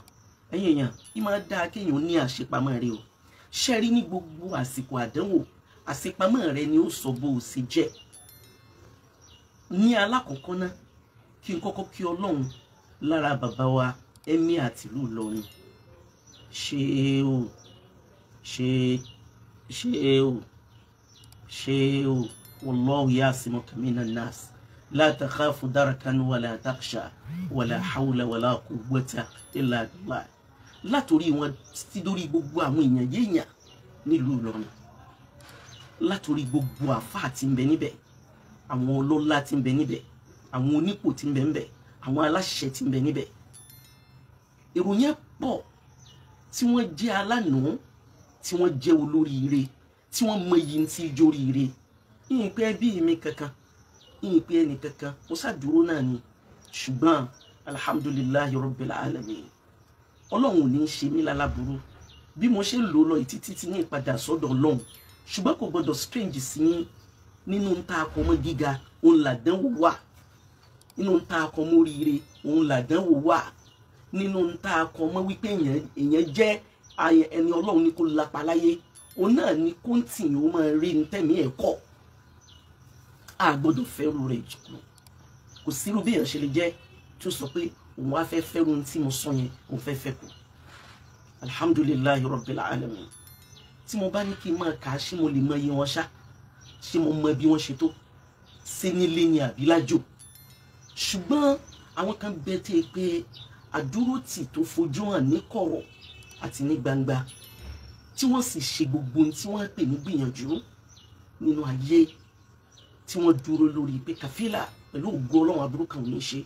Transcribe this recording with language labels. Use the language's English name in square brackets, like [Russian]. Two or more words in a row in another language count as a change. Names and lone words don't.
[Yoruba] Ẹ̀yin èèyàn yìí máa dáa kéèyàn ní àṣepamọ́ rẹ o ṣe rí ní gbogbo àsìkò àdánwò àṣepamọ́ rẹ ni ó sọ bó o ṣe jẹ́. Ní alákọ̀ọ́kọ́ náà kí n kọ́kọ́ kí Ọlọ́run lára bàbá wa Emir àtìlú Ìlọrin ṣe o [Arabic] والله يعصمك من الناس لا تخاف دركا ولا تخشى ولا حول ولا قوة إلا بالله. [Yoruba] látòrí wọn títí dórí gbogbo àwọn èèyàn yéèyàn nílùú Ìlọrin, látòrí gbogbo àfáà tí ń bẹ níbẹ̀, àwọn ọlọ́lá tí ń bẹ níbẹ̀, àwọn onípò tí ń bẹ níbẹ̀, àwọn aláṣẹ tí ń bẹ níbẹ̀. Èrò yẹn pọ̀ tí wọ́n jẹ́ alánàá, tí wọ́n jẹ́ olóríire, tí wọ́n mọ iyì tí jóríire. Ìyìn pé ẹbí mi kankan, ìyìn pé ẹnì kankan, mo ṣàdúró náà ni. Ṣùgbọ́n [Arabic] الحمد لله رب العالمين, [Yoruba] Ọlọ́run ò ní ṣe mí lálábùrú bí mo ṣe lò lọ títí tí ní ìpadà sọ́dọ̀ Ọlọ́run. Ṣùgbọ́n kò gbọdọ̀ strange sí yín. Nínú ń ta akọ mọ́ gíga òun làdánwò wà, nínú ń ta akọ mọ́ oríire òun làdánwò wà, nínú ń ta akọ mọ́ wípé èèyàn jẹ́ ẹni Ọlọ́run ní kó lápá láyé, òun náà ní kó ń tì yín ó máa rí ní tẹ̀mí ẹ̀kọ́. A gbọdọ̀ fẹ́rù rẹ̀ jù. Kò sírú bí èèyàn ṣe lè jẹ́ tí ó sọ pé òun wá fẹ́ fẹ́rù tí mo sọ yẹn òun fẹ́ fẹ́ kù. [Arabic] الحمد لله رب العالمين. [Yoruba] Tí mo bá ní kí n máa kà á, ṣé mo lè mọ iye wọn ṣá? Ṣé mo mọ bí wọ́n ṣe tó? Ṣé nílé ni àbí lájò? Ṣùgbọ́n àwọn kan bẹ tí pé àdúrótì tó fojú hàn ní kọ̀rọ̀ àti ní gbangba, tí wọ́n sì ṣe gbogbo ohun tí wọ́n pè ní gbìyànjú nínú ayé, tí wọ́n dúró lórí pé kàfílà pẹ̀lú ògo Ọlọ́run aburú kan ò ní ṣe.